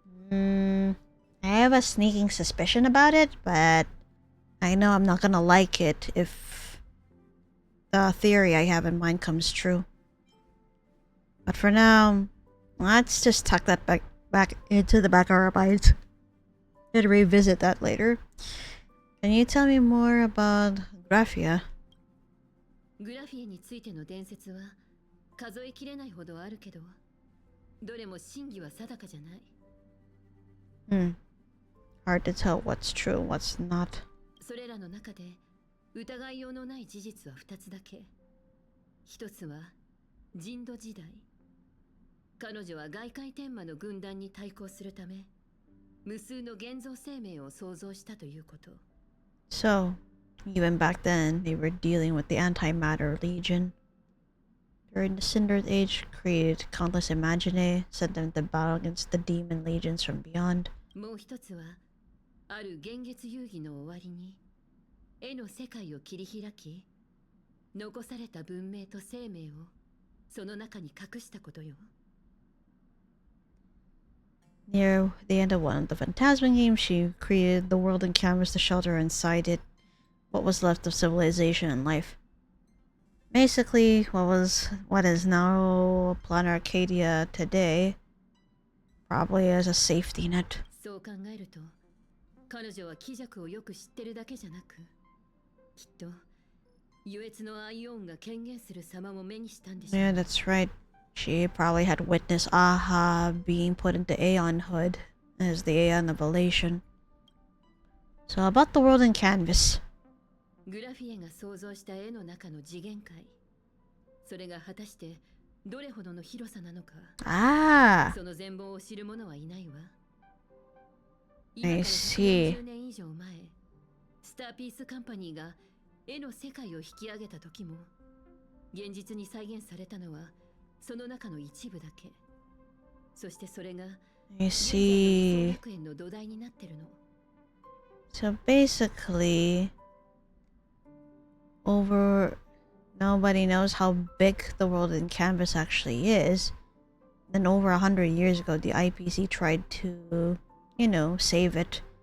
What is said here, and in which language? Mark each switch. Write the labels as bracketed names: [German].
[English] I have a sneaking suspicion about it, but I know I'm not gonna like it if the theory I have in mind comes true. But for now, let's just tuck that back into the back of our minds and revisit that later. Can you tell me more about Graphia? [Japanese] グラフィエについての伝説は数えきれないほどあるけど、どれも真偽は定かじゃない。 [English] Hard to tell what's true and what's not. [Japanese] それらの中で疑いようのない事実は2つだけ。一つは人土時代。彼女は外界天魔の軍団に対抗するため、無数の現像生命を創造したということ。 [English] So, even back then, they were dealing with the Antimatter Legion. During the Cinder Age, created countless Imaginae, sent them to battle against the demon legions from beyond. [Japanese] もう一つは、ある幻月遊戯の終わりに、絵の世界を切り開き、残された文明と生命をその中に隠したことよ。 [English] Near the end of one of the Phantasma games, she created the world in canvas to shelter inside it what was left of civilization and life. Basically, what is now Planet Arcadia today, probably as a safety net. [Japanese] そう考えると、彼女は貴弱をよく知ってるだけじゃなく、きっと優越のアイオンが権限する様も目にしたんでしょう。 [English] Yeah, that's right. She probably had witnessed Aha being put into Aeon Hood as the Aeon of Elation. So about the world in canvas. [Japanese] グラフィエが想像した絵の中の次元界。それが果たしてどれほどの広さなのか。 Ah, その全貌を知る者はいないわ。 [English] I see. [Japanese] 10年以上前、スターピースカンパニーが絵の世界を引き上げた時も、現実に再現されたのはその中の一部だけ。そしてそれが [English] I see. [Japanese] 学園の土台になってるの。 [English] So basically, nobody knows how big the world in canvas actually is. Then over 100 years ago, the IPC tried to, save it.